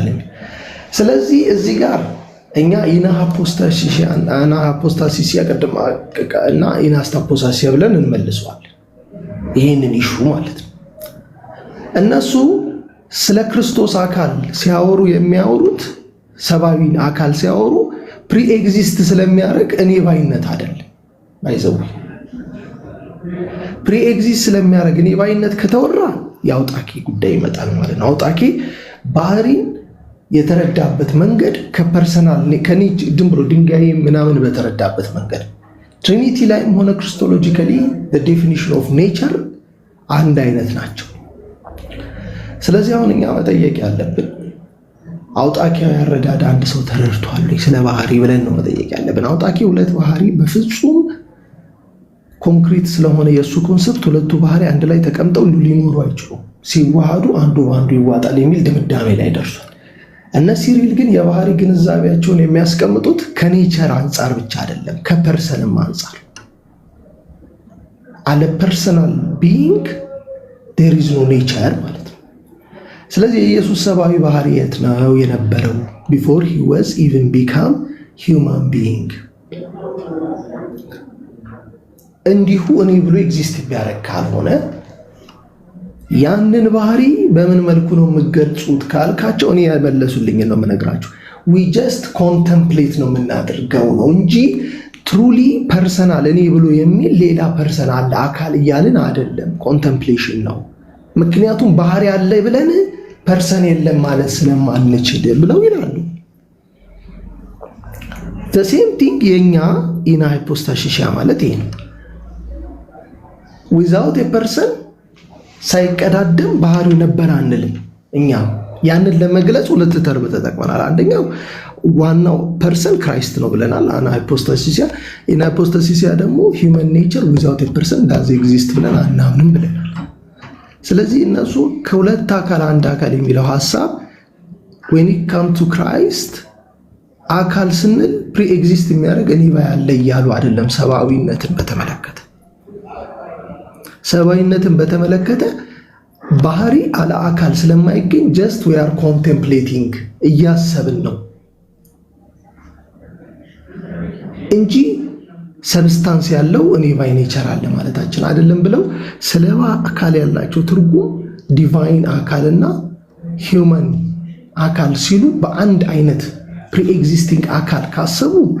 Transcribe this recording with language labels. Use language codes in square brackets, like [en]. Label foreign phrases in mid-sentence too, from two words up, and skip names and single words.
[am] ስለዚህ እዚህ ጋር እኛ ኢናሃፖስታሲሲያ ቀደም እና ኢናስታፖሳሲያ ብለን እንመልሰዋለን። ይህንን ኢሹ ማለት ነው። እነሱ ስለ ክርስቶስ አካል ሲያወሩ የሚያወሩት ሰብአዊ አካል ሲያወሩ [en] pre exist [am] ስለሚያደርግ እኔ ባይነት አይደለም። ባይዘው [en] pre exist [am] ስለሚያደርግ እኔ ባይነት ከተወራ የአውጣኬ ጉዳይ ይመጣል ማለት ነው። አውጣኬ ባህሪን የተረዳበት መንገድ ከፐርሰናል ከኔ ድም ብሎ ድንጋይ ምናምን በተረዳበት መንገድ ትሪኒቲ ላይም ሆነ ክሪስቶሎጂካሊ [en] the definition of nature [am] አንድ አይነት ናቸው። ስለዚህ አሁን እኛ መጠየቅ ያለብን አውጣኪያዊ አረዳድ አንድ ሰው ተረድቷል ስለ ባህሪ ብለን ነው መጠየቅ ያለብን። አውጣኪ ሁለት ባህሪ በፍጹም ኮንክሪት ስለሆነ የእሱ ኮንሰፕት ሁለቱ ባህሪ አንድ ላይ ተቀምጠው ሊኖሩ አይችሉም። ሲዋሃዱ አንዱ በአንዱ ይዋጣል የሚል ድምዳሜ ላይ ደርሷል። እነ ሲሪል ግን የባህሪ ግንዛቤያቸውን የሚያስቀምጡት ከኔቸር አንጻር ብቻ አይደለም፣ ከፐርሰንም አንጻር አለ [en] personal being there is no nature [am] ማለት ነው። ስለዚህ የኢየሱስ ሰብአዊ ባህሪ የት ነው የነበረው? [en] before he was even become human being [am] እንዲሁ እኔ ብሎ ኤግዚስት ቢያደርግ ካልሆነ ያንን ባህሪ በምን መልኩ ነው የምትገልጹት ካልካቸው እኔ ያመለሱልኝ ነው የምነግራችሁ። [en] we just contemplate [am] ነው የምናደርገው ነው እንጂ [en] truly personal [am] እኔ ብሎ የሚል ሌላ ፐርሰናል አካል እያልን አይደለም። ኮንተምፕሌሽን ነው። ምክንያቱም ባህሪ አለ ብለን ፐርሰን የለም ማለት ስለማንችል ብለው ይላሉ። [en] the same thing [am] የኛ ኢና ሃይፖስታሲስ ማለት ይሄ ነው። [en] without a person [am] ሳይቀዳደም ባህሪው ነበር አንልም። እኛ ያንን ለመግለጽ ሁለት ተርም ተጠቅመናል። አንደኛው ዋናው ፐርሰን ክራይስት ነው ብለናል። አና ሃይፖስታሲስ ኢና ሃይፖስታሲስ ደግሞ [en] human nature without a person does exist [am] ብለን አናምንም ብለናል። ስለዚህ እነሱ ከሁለት አካል አንድ አካል የሚለው ሐሳብ [en] when it come to Christ [am] አካል ስንል [en] pre exist [am] የሚያደርግ እኔ ባያለ እያሉ አይደለም። ሰብአዊነትን በተመለከተ ባህሪ አለ አካል ስለማይገኝ [en] just we are contemplating [am] እያሰብን ነው እንጂ ሰብስታንስ ያለው እኔ ባይ ኔቸር አለ ማለታችን አይደለም ብለው ስለ አካል ያላቸው ትርጉም ዲቫይን አካልና ሂውመን አካል ሲሉ በአንድ አይነት [en] pre existing [am] አካል ካሰቡ